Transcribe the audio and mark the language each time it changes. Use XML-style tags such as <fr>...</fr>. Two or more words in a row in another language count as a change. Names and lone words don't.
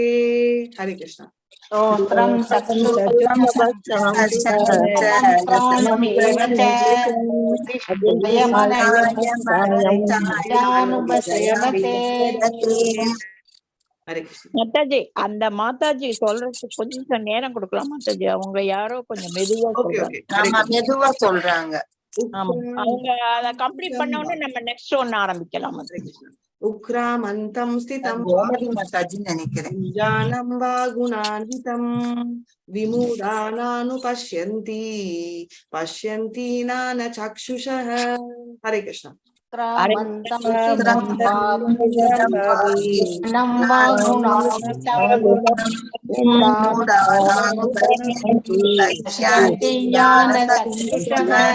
<sa>हरे कृष्ण। श्रोत्रं चक्षुस्पर्शनं घ्राणमेव च अधिष्ठाय मनश्चायमुपसेवते। हरे कृष्ण।</sa> <ta>மாதாஜி, அந்த மாதாஜி சொல்றதுக்கு கொஞ்சம் நேரம் கொடுக்கலாம் மாதாஜி. அவங்க யாரோ கொஞ்சம் மெதுவா சொல்றாங்க. ஆமா மெதுவா சொல்றாங்க. ஆமா, அவங்க அத கம்ப்ளீட் பண்ண உடனே நம்ம நெக்ஸ்ட் ஒன்னு ஆரம்பிக்கலாம் மாதாஜி.</ta> <sa>उक्रामन्तं स्थितं</sa> <ta>கோமதி மாதாஜி நினைக்கிறேன்.</ta> <sa>जानं वा गुणान्वितं विमूढानानुपश्यन्ति पश्यन्ति नानचक्षुषः। हरे कृष्ण। क्रामन्तं स्थितं वाग्नं वा गुणान्वितं पश्यन्ति ज्ञानचक्षुषः।</sa>